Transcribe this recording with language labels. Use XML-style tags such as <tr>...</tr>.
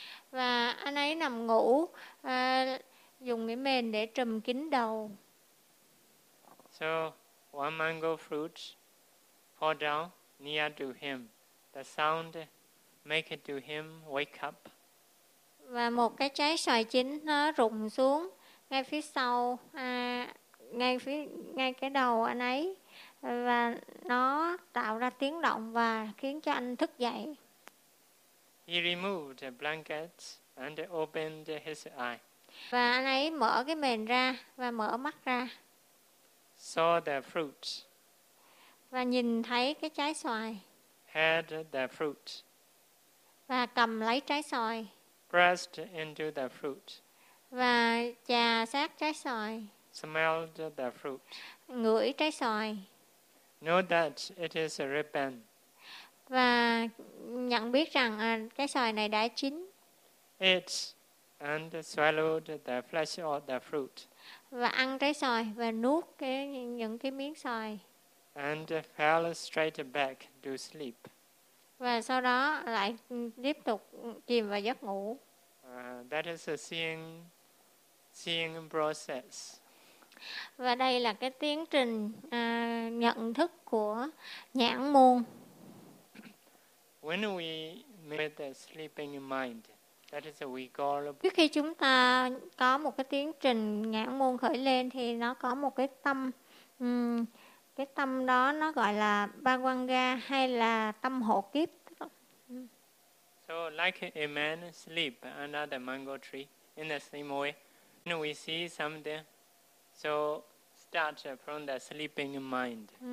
<vi>Và anh ấy nằm ngủ dùng cái mền để trùm kín đầu.</vi> <en>So one mango fruit fall down near to him. The sound make it to him wake up.</en> <vi>Và một cái trái xoài chín nó rụng xuống ngay phía sau, ngay cái đầu anh ấy, và nó tạo ra tiếng động và khiến cho anh thức dậy.</vi> <en>He removed the blanket and opened his eye.</en> <vi>Và anh ấy mở cái mền ra và mở mắt ra.</vi> <en>Saw the fruit.</en> <vi>Và nhìn thấy cái trái xoài.</vi> <en>Had the fruit.</en> <vi>Và cầm lấy trái xoài.</vi> <en>Pressed into the fruit.</en> <vi>Và chà sát trái xoài.</vi> <en>Smelled the fruit.</en> <vi>Ngửi trái xoài.</vi> <en>Know that it is ripened.</en> <vi>Và nhận biết rằng trái xoài này đã chín.</vi> <en>Ate and swallowed the flesh of the fruit.</en> <vi>Và ăn trái xoài và nuốt những cái miếng xoài.</vi> <en>And fell straight back to sleep.</en> <vi>Và sau đó lại tiếp tục chìm vào giấc ngủ.</vi> <en>That is a seeing process.</en> <vi>Và đây là cái tiến trình nhận thức của nhãn môn.</vi> <en>When we meet the sleeping mind, that is what we call.</en> <vi>Trước khi chúng ta có một cái tiến trình nhãn môn khởi lên thì nó có một cái tâm. Cái tâm đó nó gọi là Bhagwanga hay là tâm hộ kiếp.</vi> <en>So like a man sleep under the mango tree in the same way. When we see something, so start from the sleeping mind.</en>